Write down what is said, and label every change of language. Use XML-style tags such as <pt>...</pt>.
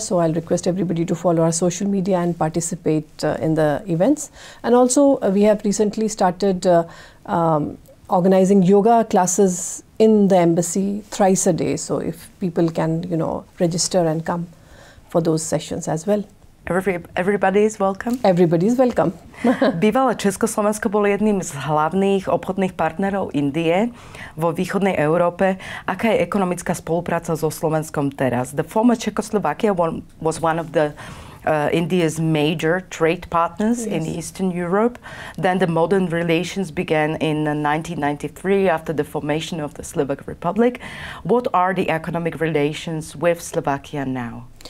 <en>So I'll request everybody to follow our social media and participate in the events. And also we have recently started organizing yoga classes in the embassy thrice a day. So if people can, register and come for those sessions as well. Everybody is welcome? Everybody is welcome.</en> <sk>Bývalé Československo bolo jedným z hlavných obchodných partnerov Indie vo východnej Európe. Aká je ekonomická spolupráca so Slovenskom teraz?</sk> <en>The former Czechoslovakia was one of the India's major trade partners in Eastern Europe. Then the modern relations began in 1993 after the formation of the Slovak Republic. What are the economic relations with Slovakia now?</en>